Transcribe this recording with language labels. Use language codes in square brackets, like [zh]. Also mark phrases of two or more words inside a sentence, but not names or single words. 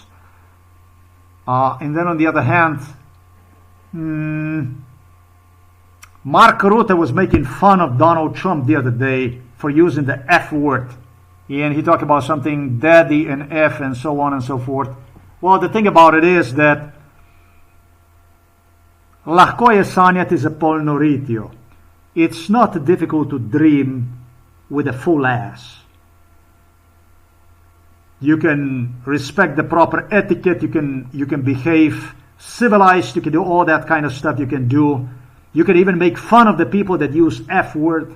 [en] And then on the other hand, Mark Rutte was making fun of Donald Trump the other day for using the F word. And he talked about something daddy and F and so on and so forth. Well, the thing about it is that [sl] lahko je sanjati za polno ritjo. [en] It's not difficult to dream with a full ass. You can respect the proper etiquette, you can behave civilized, you can do all that kind of stuff you can do. You can even make fun of the people that use F word.